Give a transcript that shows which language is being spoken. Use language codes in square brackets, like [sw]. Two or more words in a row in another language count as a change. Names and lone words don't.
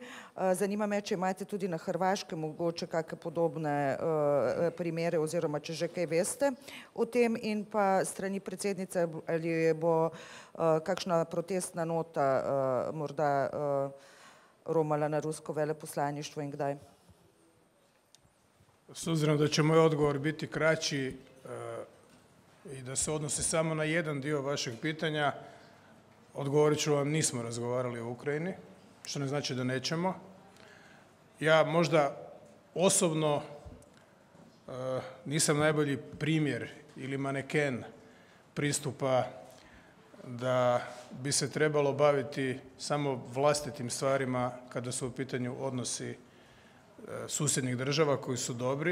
[sl] Zanima me, če imate tudi na Hrvaškem mogoče kakšne podobne primere oziroma če že kaj veste o tem in pa strani predsednice, ali bo kakšna protestna nota morda romala na rusko veleposlaništvo in kdaj? [hr] S obzirom da će moj odgovor biti kraći i da se odnosi samo na jedan dio vašeg pitanja, odgovorit ću vam, nismo razgovarali o Ukrajini, što ne znači da nećemo. Ja možda osobno nisam najbolji primjer ili maneken pristupa da bi se trebalo baviti samo vlastitim stvarima kada su u pitanju odnosi susjednih država koji su dobri.